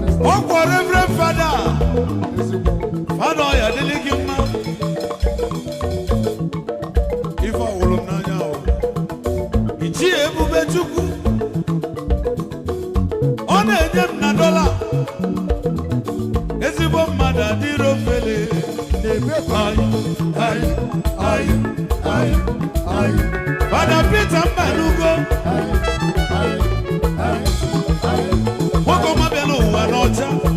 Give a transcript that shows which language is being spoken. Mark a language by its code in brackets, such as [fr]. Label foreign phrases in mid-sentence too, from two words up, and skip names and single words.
[ig] Ọ kwa [en] Reverend Father. [ig] Father, ọ ya adịlị gị mma. Ife ọ hụrụ m n'anya o. Ichie Ebube Chukwu. Ọ na-enye m na dọla. Ezigbo mmadụ adịrọ ofele. Ayi, ayi, ayi, ayi, ayi. Father Peter Mbanugo. Nwoke ọma bịa n'ụwa n'ọcha.